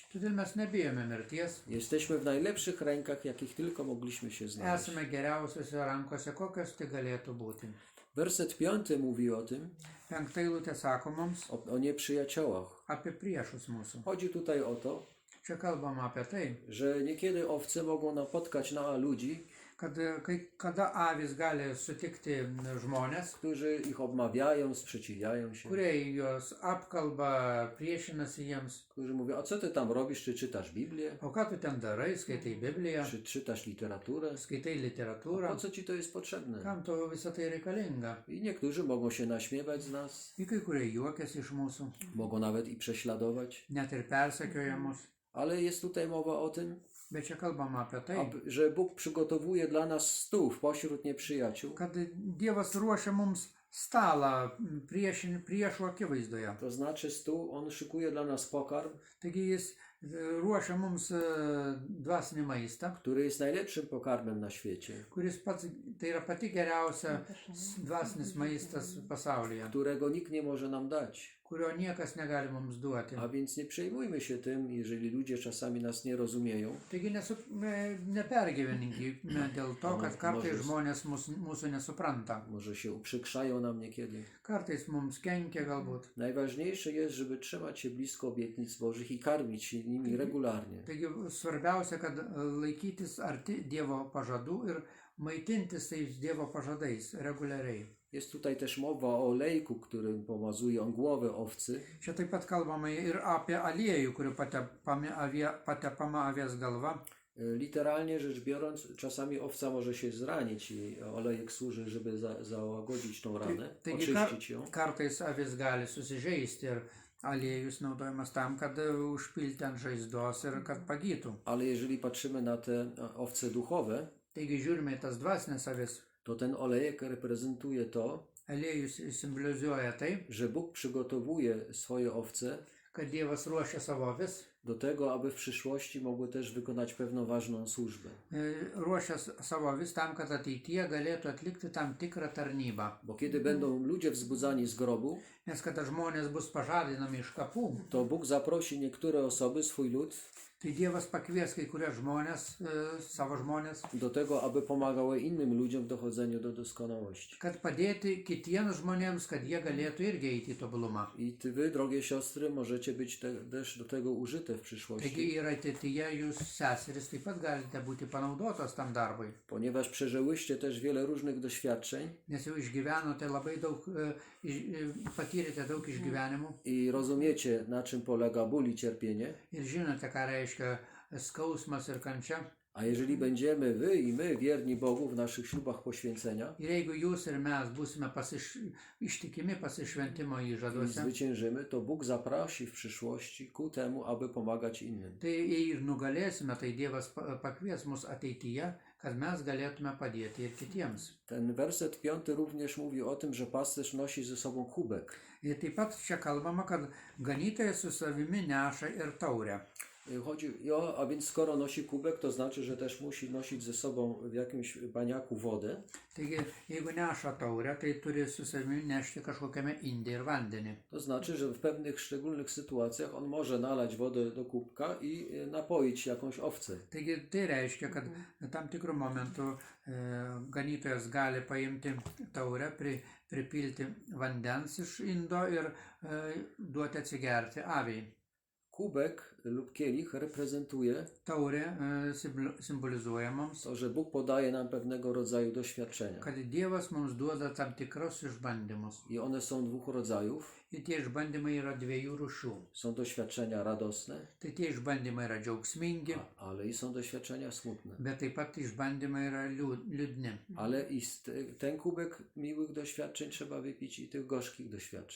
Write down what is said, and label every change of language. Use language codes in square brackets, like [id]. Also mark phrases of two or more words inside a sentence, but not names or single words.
[lt] Todėl mes nebijome mirties. [pl] Jesteśmy w najlepszych rękach, jakich tylko mogliśmy się znaleźć. [lt] Esame geriausiose rankose, kokios tai galėtų būti. [pl] Werset 5 mówi o tym, [lt] Penkta eilutė sako mums [pl] o nieprzyjaciołach. [lt] apie priešus mūsų. [pl] Chodzi tutaj o to, [lt] Čia kalbama apie tai, [pl] że niekiedy owce mogą napotkać na ludzi, [lt] kada avis gali sutikti žmonės, [pl] którzy ich obmawiają, sprzeciwiają się, [lt] kurie juos apkalba, priešinasi jiems. [pl] którzy mówią, a co ty tam robisz, czy czytasz Biblię, [lt] O ką tu ten darai, skaitai Bibliją, [pl] czy czytasz literaturę, [lt] skaitai po literatūrą, [pl] co ci to jest potrzebne? [lt] kam to visą tai reikalinga. [pl] I niektórzy mogą się naśmiewać z nas, [lt] I kai kurie juokiasi iš mūsų, [pl] mogą nawet i prześladować, [lt] net ir persekioja mus. [pl] ale jest tutaj mowa o tym, [lt] Bet čia kalbama apie tai, [pl] że Bóg przygotowuje dla nas stół pośród nieprzyjaciół. [lt] kad Dievas ruošia mums stalą priešų akivaizdoje. [pl] To znaczy stół, on szykuje dla nas pokarm, [lt] Taigi jis ruošia mums dvasinį maistą, [pl] który jest najlepszym pokarmem na świecie, [lt] kuris pats, tai yra pati geriausia dvasinis maistas pasaulyje, [pl] którego nikt nie może nam dać. [lt] kurio niekas negali mums duoti. [pl] A więc nie przejmujmy się tym, jeżeli ludzie czasami nas nie rozumieją. [lt] Taigi nepergyveninkime dėl to, kad kartais žmonės mūsų nesupranta. [pl] Może się uprzykrzają nam niekiedy. [lt] Kartais mums kenkia galbūt. [pl] Najważniejsze jest, żeby trzymać się blisko obietnic Bożych i karmić się nimi regularnie. [lt] Taigi svarbiausia, kad laikytis arti Dievo pažadų ir maitintis tais Dievo pažadais reguliariai. [pl] Jest tutaj też mowa o olejku, którym pomazuje on głowę owcy. [lt] Čia taip pat kalbama ir apie aliejų, kuriuo patepama avies galva. [pl] Literalnie rzecz biorąc, czasami owca może się zranić i olejek służy, żeby załagodzić tą ranę, [lt] Taigi [pl] oczyścić ją. [lt] kartais avis gali susižeisti ir aliejus naudojamas tam, kad užpilti ant žaizdos ir kad pagytų. [pl] Ale jeżeli patrzymy na te owce duchowe, [lt] Taigi žiūrime į tas dvasinės avis. [pl] to ten olejek reprezentuje to, [lt] Aliejus symbolizuoja tai, [pl] że Bóg przygotowuje swoje owce [lt] kad Dievas ruošia savo avis, [pl] do tego, aby w przyszłości mogły też wykonać pewną ważną służbę. [lt] ruošia savo avis tam, kad ateityje galėtų atlikti tam tikrą tarnybą. [pl] Bo kiedy będą ludzie wzbudzani z grobu, [lt] Nes kada žmonės bus pažadinami iš kapų, [pl] to Bóg zaprosi niektóre osoby, swój lud, [lt] tai Dievas pakvies kai kurias žmonės, savo žmonės, [pl] do tego, aby pomagały innym ludziom w dochodzeniu do doskonałości. [lt] kad padėti kitiems žmonėms, kad jie galėtų irgi eiti į tobulumą. [pl] I wy, drogie siostry, możecie być też do tego użyte w [lt] Taigi [pl] przyszłości, [lt] ir ateityje jūs seseris taip pat galite būti panaudotos tam darbui, [pl] ponieważ przeżyłyście też wiele różnych doświadczeń [lt] nes jau išgyvenote labai daug, patyrėte daug išgyvenimų [pl] i rozumiecie, na czym polega ból i cierpienie. [lt] ir žinote, ką reiškia skausmas ir kančia. [pl] A jeżeli będziemy, wy i my, wierni Bogu w naszych ślubach poświęcenia [lt] Ir jeigu jūs ir mes būsime ištikimi pasišventimo [pl] i [lt] įžaduose, [pl] zwyciężymy, to Bóg zaprosi w przyszłości ku temu, aby pomagać innym. [lt] tai jei ir nugalėsime, tai Dievas pakvies mus ateityje, kad mes galėtume padėti ir kitiems. [pl] Ten werset 5 również mówi o tym, że pasterz nosi ze sobą kubek. [lt] Ir taip pat čia kalbama, kad ganytojas su savimi neša ir taurę. [pl] A więc skoro nosi kubek, to znaczy, że też musi nosić ze sobą w jakimś baniaku wodę. [lt] Taigi, jeigu neša taurę, tai turi su savimi nešti kažkokiame inde ir vandenį. [pl] To znaczy, że w pewnych szczególnych sytuacjach on może nalać wodę do kubka i napoić jakąś owcę. [lt] Taigi, tai reiškia, kad tam tikrų momentų ganytojas gali paimti taurę, pripilti vandens iš indo ir duoti atsigerti aviai. [pl] Kubek lub kielich reprezentuje [lt] Taurė simbolizuoja mums, [pl] to, że Bóg podaje nam pewnego rodzaju doświadczenia. [lt] kad Dievas mums duoda tam tikrus išbandymus. [pl] I one są dwóch rodzajów. [lt] Ir tie išbandymai yra dviejų rūšių. [pl] Są doświadczenia radosne, [lt] Tai tie išbandymai yra džiaugsmingi, [pl] ale i są doświadczenia smutne. [lt] bet taip pat išbandymai yra liūdni. [pl] Ale i ten kubek miłych doświadczeń trzeba wypić i tych gorzkich doświadczeń.